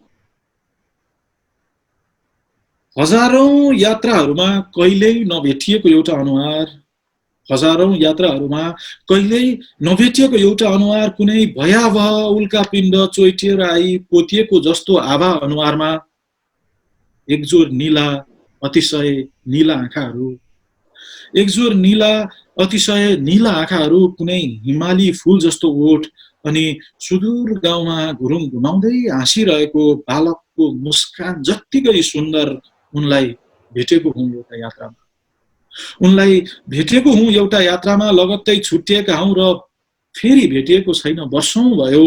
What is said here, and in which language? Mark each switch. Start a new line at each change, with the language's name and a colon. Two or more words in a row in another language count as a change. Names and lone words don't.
Nepali: हजारौं यात्राहरूमा कहिल्यै नभेटिएको एउटा अनुहार, हजारौं यात्राहरूमा कहिल्यै नभेटिएको एउटा अनुहार, कुनै भयावह उल्का पिण्ड चोइटिएर आई पोतिएको जस्तो आभा अनुहारमा। एकजोर नीला अतिशय नीला आँखाहरू, एकजोर नीला अतिशय नीला आँखाहरू, कुनै हिमाली फूल जस्तो ओठ, अनि सुदूर गाउँमा घुरुङ घुमाउँदै हाँसिरहेको बालकको मुस्कान जत्तिकै सुन्दर। उनलाई भेटेको हुँ एउटा यात्रामा, उनलाई भेटेको हुँ एउटा यात्रामा, लगत्तै छुट्टिएका हौँ र फेरि भेटिएको छैन वर्षौं भयो।